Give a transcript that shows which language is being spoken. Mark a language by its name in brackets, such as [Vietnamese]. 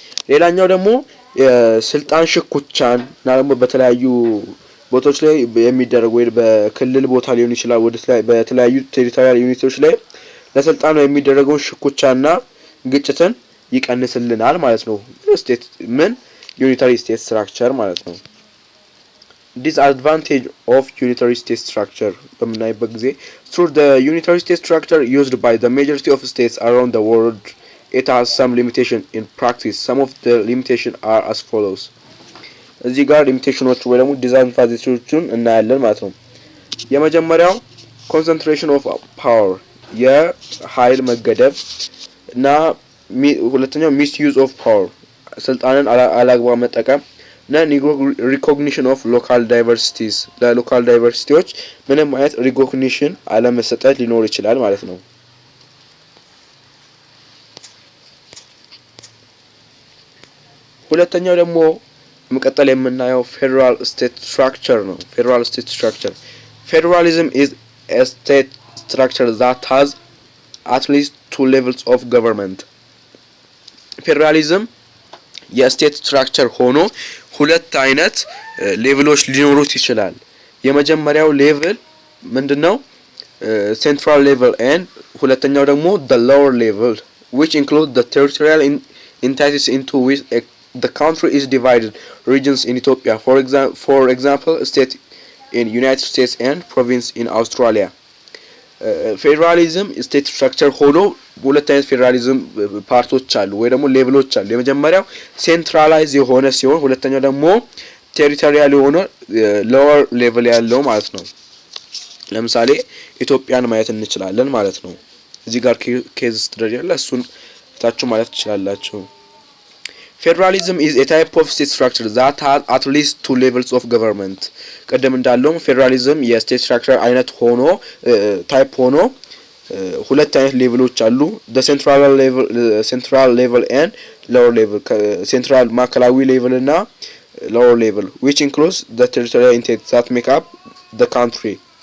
[Amharic] ሌላኛው ደግሞ የስልጣን ሽኩቻን እና ደግሞ በተለያዩ ቦታዎች ላይ የሚደረግ ወይ በክልል ቦታ ሊሆን ይችላል ወደ በተለያዩ ቴሪቶሪያል ዩኒቶች ላይ ለስልጣን የሚደረገውን ሽኩቻና ግጭትን ይቀንስልናል ማለት ነው። ስቴት ምን ዩኒታሪ ስቴት ስትራክቸር ማለት ነው። [English] Disadvantage of unitary state structure [Amharic] በምናይበት ጊዜ [English] through the unitary state structure used by the majority of states around the world it has some limitation in practice. Some of the limitation are as follows. [Amharic] እዚህ ጋር ሊሚቴሽኖች ወይ ደግሞ ዲስአድቫንቴጆችን እናያለን ማለት ነው። የመጀመሪያው [English] concentration of power [Amharic] የኃይል መገደብ እና ሁለተኛው [English] misuse of power [Amharic] ስልጣንን አላግባብ መጠቀም እና [English] recognition of local diversities [Amharic] ለሎካል ዳይቨርሲቲዎች ምንም አይነት recognition አለመሰጠት ሊኖር ይችላል ማለት ነው። ሁለተኛው ደግሞ መቀጠል የምናየው ፌደራል ስቴት ስትራክቸር [English] ነው። ፌደራል ስቴት ስትራክቸር Federalism is a state structure that has at least two levels of government. [Amharic] ፌደራሊዝም የስቴት ስትራክቸር ሆኖ ሁለት አይነት ሌቭሎች ሊኖሩት ይችላል። የመጀመሪያው ሌቭል ምንድነው? ሴንትራል ሌቭል [English] and [Amharic] ሁለተኛው ደግሞ [English] the lower level which include the territorial entities into which the country is divided regions in Ethiopia for example state in United States and province in Australia. [Amharic] ፌደራሊዝም ስቴት ስትራክቸር ሆኖ ሁለት አይነት ፌደራሊዝም ፓርቶች አሉ ወይ ደግሞ ሌቭሎች አሉ። የመጀመሪያው ሴንትራላይዝ የሆነ ሲሆን ሁለተኛው ደግሞ ቴሪቶሪያል የሆነ ሎወር ሌቭል ያለው ማለት ነው። ለምሳሌ ኢትዮጵያን ማየት እንችላለን ማለት ነው። እዚህ ጋር ኬዝ ስትደር ያለ እሱን ታችሁ ማለት ትችላላችሁ። [English] Federalism is a type of state structure that has at least two levels of government. [Amharic] ቀደም እንዳለው ፌደራሊዝም የስቴት ስትራክቸር አይነት ሆኖ ታይፕ ሆኖ ሁለት አይነት ሌቭሎች አሉ። [English] the central level and lower level central [Amharic] ማዕከላዊ ሌቭል [English] እና lower level which includes the territorial entities that make up the country.